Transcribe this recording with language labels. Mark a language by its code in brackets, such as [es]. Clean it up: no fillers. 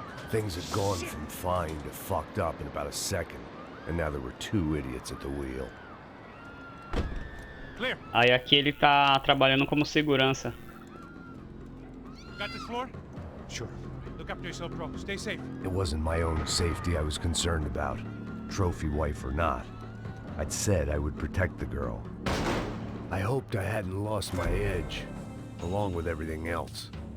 [en] Things had gone from fine to fucked up in about a second, and now there were two idiots at the wheel. Clear. [pt] Aí aqui ele tá trabalhando como segurança. [en] Got this floor? Sure. Look after yourself, bro. Stay safe. It wasn't my own safety I was concerned about, trophy wife or not. I'd said I would protect the girl. I hoped I hadn't lost my edge, along with everything else.